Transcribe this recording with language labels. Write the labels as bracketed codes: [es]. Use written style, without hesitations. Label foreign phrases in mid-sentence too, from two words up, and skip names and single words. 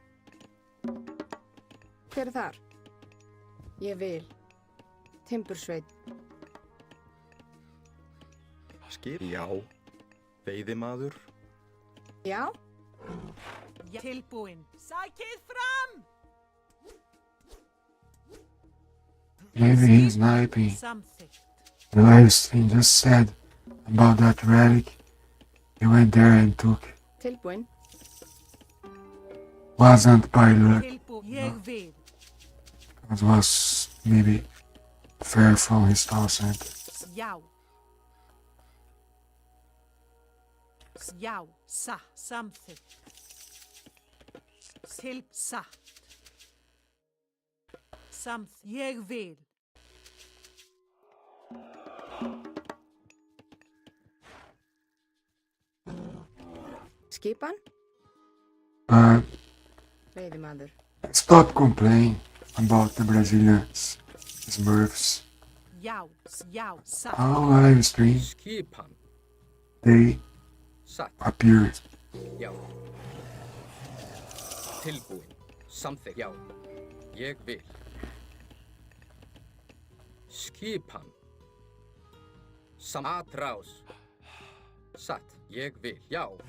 [is] Hver er þar? Ég vil. Timbursveit. Skip? Já. Veiðimaður? Já? Tilbúin. Sækið fram! [en] Maybe he's sniping. [is] Samþykkt. [en] The live stream just said about that relic. He went there and took. [is] Tilbúin. [en] Wasn't by luck. [is] Ég vil. [en] It was maybe fair from his thousand. [is] Já. Já. Samþykkt. Til satt. Ég vil. Skipan? Veiðimaður. [en] Stop complaining about the Brazilians, Smurfs. [is] Já. Satt. [en] Our live stream, [is] Skipan. [en] they [is] Satt. [en] appear. [is] Já. Tilbúin. Samþykkt. Já. Ég vil. Skipan. Atrás. Satt. Ég vil. Já.